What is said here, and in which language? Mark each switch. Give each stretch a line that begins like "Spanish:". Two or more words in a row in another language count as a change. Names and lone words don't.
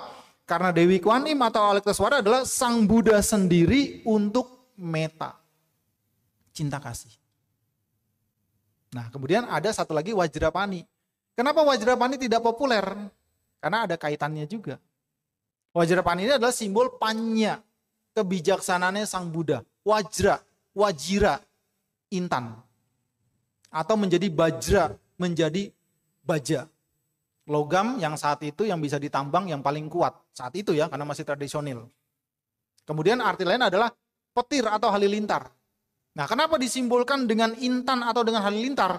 Indonesian: Karena Dewi Kuan Im atau Avalokitesvara adalah Sang Buddha sendiri untuk meta, cinta kasih. Nah, kemudian ada satu lagi Wajrapani. Kenapa Wajrapani tidak populer? Karena ada kaitannya juga. Wajrapani ini adalah simbol panya, kebijaksanaannya Sang Buddha. Wajira, intan. Atau menjadi bajra, menjadi baja. Logam yang saat itu yang bisa ditambang yang paling kuat. Saat itu ya, karena masih tradisional. Kemudian arti lain adalah petir atau halilintar. Nah, kenapa disimbolkan dengan intan atau dengan halilintar?